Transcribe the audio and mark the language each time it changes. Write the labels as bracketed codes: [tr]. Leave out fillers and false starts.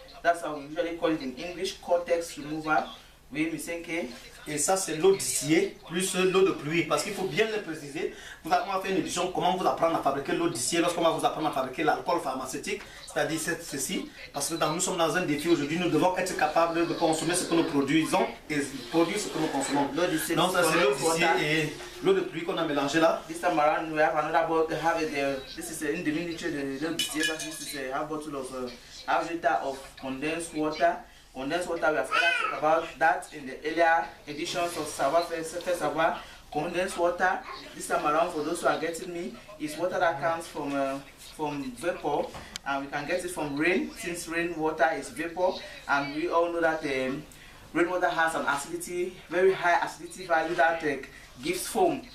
[en] That's how we usually call it in English, cortex remover. [fr] Oui, Ms. Nke. Et ça c'est l'eau distillée plus l'eau de pluie, parce qu'il faut bien le préciser. On va faire une édition comment vous apprendre à fabriquer l'eau distillée lorsqu'on va vous apprendre à fabriquer l'alcool pharmaceutique, c'est-à-dire ceci, parce que nous sommes dans un défi aujourd'hui, nous devons être capables de consommer ce que nous produisons et produire ce que nous consommons. Donc ça c'est l'eau distillée et l'eau de pluie qu'on a mélangé là. [en] This time around we have another bottle, this is in the miniature, the l'eau distillée, this is a bottle of half liter of condensed water. Condensed water, we have talked about that in the earlier editions of Savoir Faire Savoir. Condensed water, this time around, for those who are getting me, is water that comes from vapor, and we can get it from rain, since rainwater is vapor, and we all know that rainwater has an acidity, very high acidity value that gives foam.